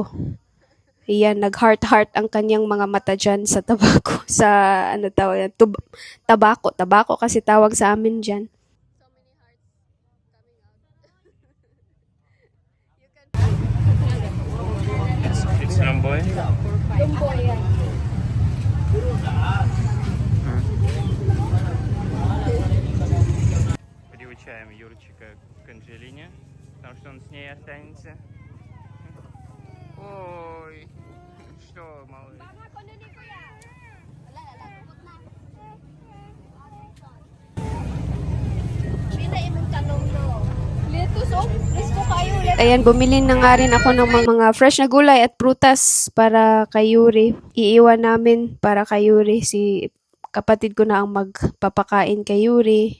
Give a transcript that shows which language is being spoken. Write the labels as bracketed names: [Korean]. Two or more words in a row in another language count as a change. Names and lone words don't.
[Filipino] Iyan, nag-heart-heart ang kanyang mga mata dyan sa tabako. Sa, ano tawag yan? Tabako. Tabako kasi tawag sa amin dyan. [English] It's Lumboy? [Filipino] Lumboy yan. [Russian] Приучаем Юрчика к Анжелине, потому что он с ней останется. Ой, что, малыш? [Filipino] Ayan, bumili na nga rin ako ng mga fresh na gulay at prutas para kay Yuri. Iiwan namin para kay Yuri. Si kapatid ko na ang magpapakain kay Yuri.